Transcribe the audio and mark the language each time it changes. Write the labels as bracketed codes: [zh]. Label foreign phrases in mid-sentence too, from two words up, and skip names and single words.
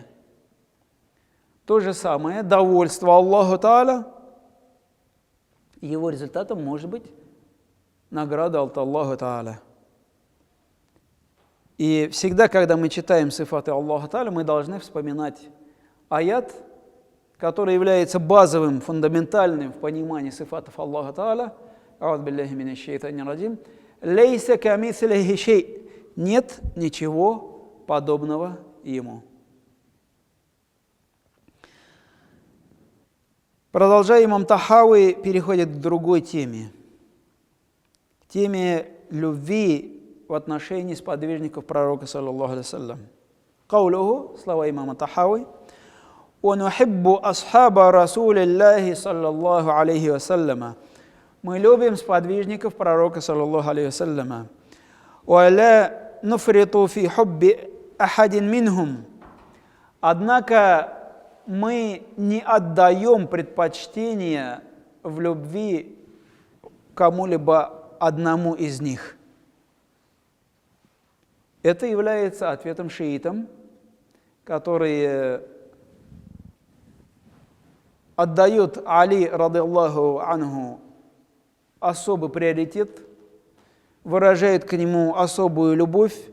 [ru] То же самое, довольство Аллаха Тааля, его результатом может быть награда от Аллаха Тааля. И всегда, когда мы читаем сифаты Аллаха Тааля, мы должны вспоминать аят, который является базовым, фундаментальным в понимании сифатов Аллаха Тааля. [ar] أعوذ بالله من الشيطان الرجيم. «ليس كمثله شيء». [ru] Нет ничего подобного ему. Продолжая, имам Тахави переходит к другой теме. Теме любви в отношении сподвижников пророка, [ar] صلى الله عليه وسلم. [ru] Каулуху, слова имама Тахави: [ar] «ونحب أصحاب رسول الله صلى الله عليه وسلم». [ru] Мы любим сподвижников пророка, [ar] صلى الله عليه وسلم. «ولا نفرط في حب أحد منهم». [ru] Однако мы не отдаем предпочтение в любви кому-либо одному из них. Это является ответом шиитам, которые отдают Али, [ar] رضي الله عنه, [ru] особый приоритет, выражают к нему особую любовь.